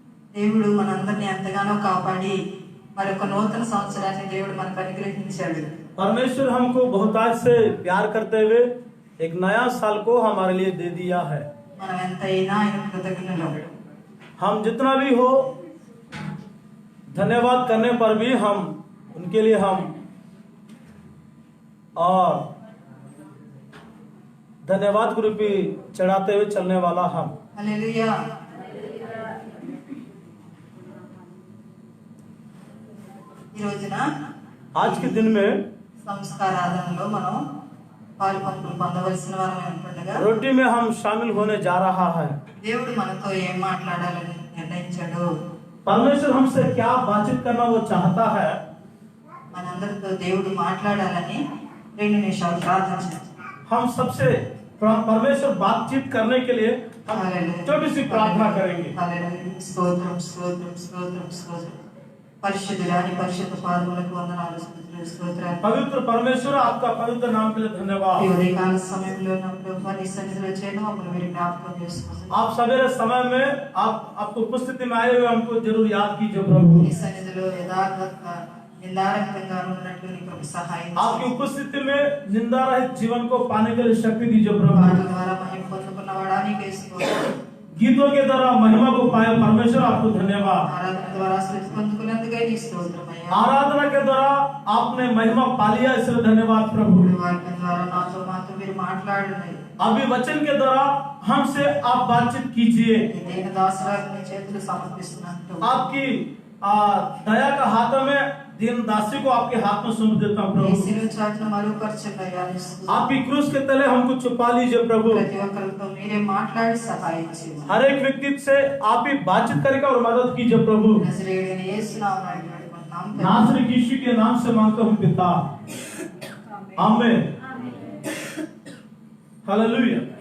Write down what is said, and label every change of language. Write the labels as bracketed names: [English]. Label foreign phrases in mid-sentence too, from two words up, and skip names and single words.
[Telugu] దేవుడు మనందరినీ ఎంతగానో కాపాడి మరొక నూతన సంవత్సరాన్ని దేవుడు మనకు అనుగ్రహించాడు. [Hindi] परमेश्वर हमको बहुतायत से प्यार करते हुए एक नया साल को हमारे लिए दे दिया है। [Telugu] మనం ఎంతైనా ఆయన కృతజ్ఞులం. [Hindi] हम जितना भी हो धन्यवाद करने पर भी हम उनके लिए हम और धन्यवाद को रूपी चढ़ाते हुए चलने वाला हम। [Telugu] హల్లెలూయా. ఈ రోజున [Hindi] आज के दिन में [Telugu] సంస్కారాధనలో మనం పాలు పంపులు పొందవలసిన వారమై ఉంటుండగా [Hindi] रोटी में हम शामिल होने जा रहा है। [Telugu] దేవుడు మనతో ఏం మాట్లాడాలని నిర్ణయించాడు, [Hindi] परमेश्वर हमसे क्या बातचीत करना वो चाहता है, [Telugu] మనందరితో దేవుడు మాట్లాడాలని 2 నిమిషాలు ప్రార్థన చేద్దాం. [Hindi] हम सबसे परमेश्वर बातचीत करने के लिए हम छोटी सी प्रार्थना करेंगे। [Telugu] హల్లెలూయా. స్తోత్రం స్తోత్రం స్తోత్రం స్తోత్రం. పరిశుద్ధురాని పరిశుద్ధ పాదములకు వందనాలు, స్తుతులు, స్తోత్రాలు. [Hindi] पवित्र परमेश्वर आपका पवित्र नाम के लिए ఈ धन्यवाद। [Telugu] ఉదయకాల సమయంలో నా ప్రభువా నీ సన్నిధిలో చేయడం మమ్మల్ని మీరు జ్ఞాపకం చేసుకోండి. [Hindi] आप सवेरे समय में आपको उपस्थिति में आए हुए हमको जरूर याद कीजिए प्रभु। [Telugu] నీ సన్నిధిలో యథార్థంగా నిందారహితంగా ఉన్నట్లు నీ కృప సహాయం [Hindi] आपकी उपस्थिति में निंदा रहित जीवन को पाने के लिए शक्ति दीजिए प्रभु। [Telugu] పాటల ద్వారా మహిమ పొందుకున్నవాడా నీకే స్తోత్రం. [Hindi] गीतों के द्वारा महिमा को पाए परमेश्वर आपको धन्यवाद। [Telugu] ఆరాధన ద్వారా స్తుతి పొందుకున్నందుకై నీ స్తోత్రం అయ్యా. [Hindi] आराधना के द्वारा आपने महिमा पा लिया, इसलिए धन्यवाद प्रभु। [Telugu] ఈ వాక్యం ద్వారా మాతో మీరు మాట్లాడండి. [Hindi] अभी वचन के द्वारा हमसे आप बातचीत कीजिए। [Telugu] ఈ దేన దాసరాలు నీ చేతులు సమర్పిస్తున్నాను. [Hindi] आपकी दया का हाथों में दीन दासी को आपके हाथ में सौंप देता हूं ఈ प्रभु। [Telugu] శిలువ చాటున మరుగుపరచండి అయ్యా. నీ స్తుతి. [Hindi] आपकी क्रूस के तले हमको छुपा लीजिए प्रभु। [Telugu] ప్రతి ఒక్కరితో మీరే మాట్లాడి సహాయం చేయండి. [Hindi] हर एक व्यक्ति से आप ही बातचीत करेगा और मदद कीजिए प्रभु। [Telugu] నజరేయుడైన యేసు నామమున వేడుకుంటున్నాం తండ్రి. [Hindi] नासरी यीशु के नाम से मांगता हूं पिता, आमीन। हालेलुया।